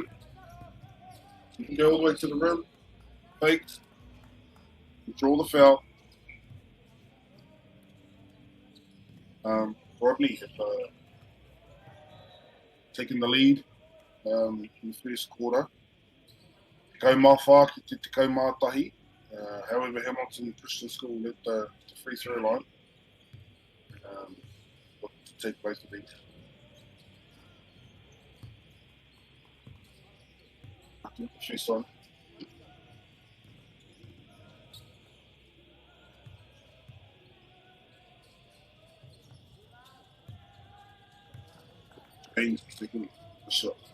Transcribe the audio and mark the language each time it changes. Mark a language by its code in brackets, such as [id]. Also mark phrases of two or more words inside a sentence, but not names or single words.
[en] So you can go all the way to the rim, fakes, draw the foul. Rodney have taken the lead in the first quarter. [mi] Te kau mā whā ki te kau mā tahi. [en] However, Hamilton Christian School led the free throw line. To take both of these. She's on. Haynes is taking the shot.